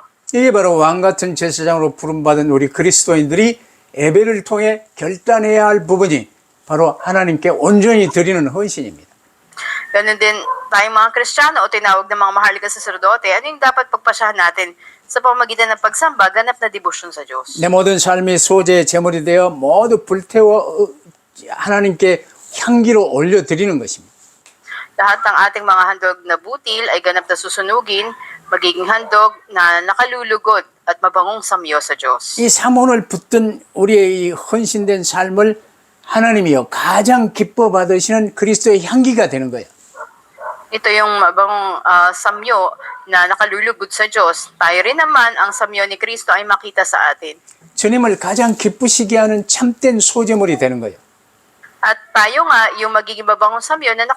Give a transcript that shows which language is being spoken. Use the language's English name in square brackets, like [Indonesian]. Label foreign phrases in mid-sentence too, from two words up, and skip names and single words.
[Korean] 이게 바로 왕같은 제사장으로 부름받은 우리 그리스도인들이 예배를 통해 결단해야 할 부분이 바로 하나님께 온전히 드리는 헌신입니다. [Filipino] Ganun din tayong mga Kristiyano o tinawag ng mga mahalagang saserdote, ano yung dapat pagpasyahan natin sa pamamagitan ng pagsamba, ganap na debosyon sa Diyos. [Korean] 내 모든 삶이 소재의 제물이 되어 모두 불태워 하나님께 향기로 올려드리는 것입니다. [Filipino] Lahat ng ating mga handog na butil ay ganap na susunugin, magiging handog na nakalulugod at mabangong samyo sa Diyos. [Korean] 이 삼원을 붙든 우리의 이 헌신된 삶을 하나님이요 가장 기뻐 받으시는 그리스도의 향기가 되는 거예요. [Filipino] Ito yung mabangong samyo na nakalulugod sa Diyos. Tayo rin naman, ang samyo ni Kristo ay makita sa atin. [Korean] 주님을 가장 기쁘시게 하는 참된 소제물이 되는 거예요. [Filipino] At tayo nga, yung magiging mabangong samyo na nakalulugod sa Diyos. [Korean] 그러면 마무리로요, 제사장의 속죄제에 대한 5가지 규례를